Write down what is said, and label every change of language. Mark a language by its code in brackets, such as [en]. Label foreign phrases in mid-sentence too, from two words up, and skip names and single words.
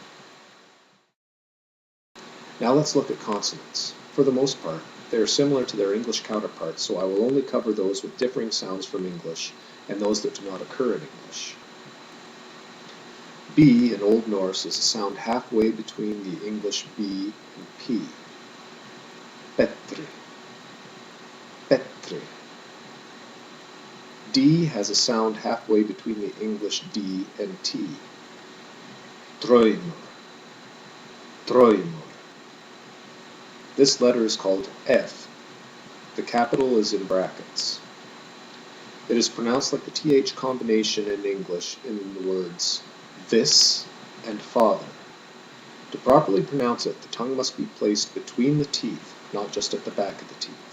[en] Now let's look at consonants. For the most part, they are similar to their English counterparts, so I will only cover those with differing sounds from English and those that do not occur in English. B in Old Norse is a sound halfway between the English B and P. [is] Betri. Betri. [en] D has a sound halfway between the English D and T. [is] Draumur. Draumur. [en] This letter is called F. The capital is in brackets. It is pronounced like the TH combination in English in the words this and father. To properly pronounce it, the tongue must be placed between the teeth, not just at the back of the teeth.